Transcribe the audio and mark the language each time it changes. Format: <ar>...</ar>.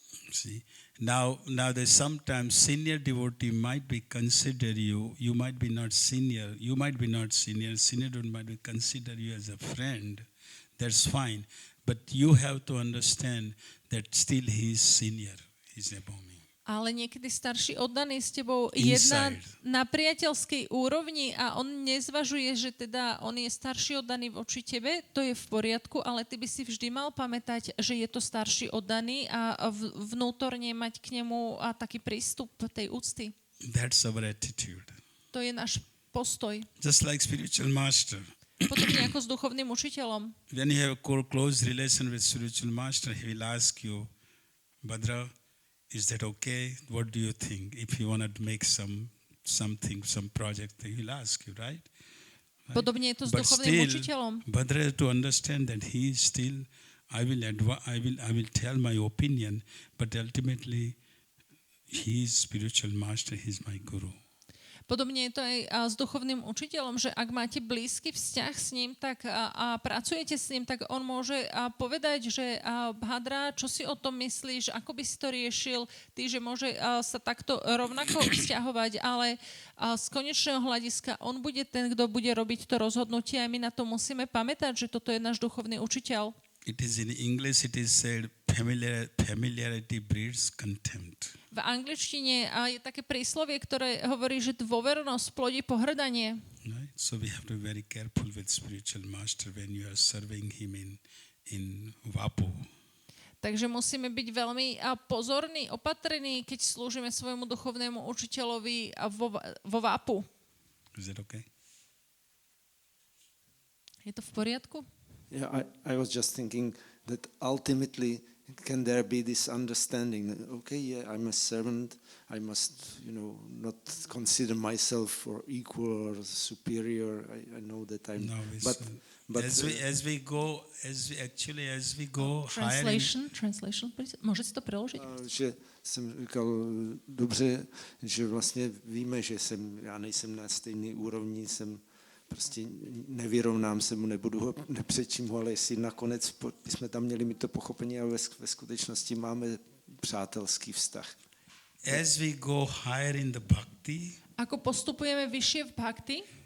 <en>See, now there's sometimes senior devotee might be consider you might be not senior, senior devotee might be consider you as a friend. That's fine, but you have to understand that still he is senior, he's above me.</en> <sk>Ale niekedy starší oddaný s tebou jedná na priateľskej úrovni a on nezvažuje, že teda on je starší oddaný voči tebe, to je v poriadku, ale ty by si vždy mal pamätať, že je to starší oddaný a vnútorne mať k nemu taký prístup tej úcty.</sk> <en>That's our attitude.</en> <sk>To je náš postoj.</sk> <en>Just like spiritual master.</en> <sk>Podobne ako s duchovným učiteľom.</sk> <en>When you have a close relation with spiritual master, he will ask you, Bhadra, is that okay? What do you think? If you want to make some project, he will ask you, right?</en> <sk>Podobne je to s duchovným učiteľom.</sk> <en>But to understand that he is still, I will tell my opinion, but ultimately He is spiritual master, he is my guru.</en> <sk>Podobne je to aj s duchovným učiteľom, že ak máte blízky vzťah s ním tak, a pracujete s ním, tak on môže povedať, že Bhadra, čo si o tom myslíš, ako by si to riešil, ty, že môže sa takto rovnako vzťahovať, ale z konečného hľadiska on bude ten, kto bude robiť to rozhodnutie a my na to musíme pamätať, že toto je náš duchovný učiteľ.</sk> <en>It is in English, it is said, familiarity breeds contempt.</en> <sk>V angličtine je také príslovie, ktoré hovorí, že dôvernosť plodí pohrdanie.</sk> <en>Right? So we have to be very careful with spiritual master when you are serving him in Vapu.</en> <sk>Takže musíme byť veľmi pozorní, opatrní, keď slúžime svojmu duchovnému učiteľovi vo Vapu.</sk> <en>Is that okay?</en> <sk>Je to v poriadku?</sk> <en>Yeah, I was just thinking that ultimately can there be this understanding that, okay, yeah, I'm a servant, I must, not consider myself for equal or superior. I know that I'm, No, but as we go higher in, Translation, please.</en> <sk>Môžete si to preložiť?</sk> <cs>že jsem říkal, dobře, že vlastně víme, že já nejsem na stejné úrovni, prostě nevyrovnám se mu, nebudu ho, nepřečím ho, ale jestli nakonec jsme tam měli mít to pochopení a ve skutečnosti máme přátelský vztah.</cs> <en>as we go higher in the bhakti,</en> <sk>Ako postupujeme vyššie v bhakti,</sk>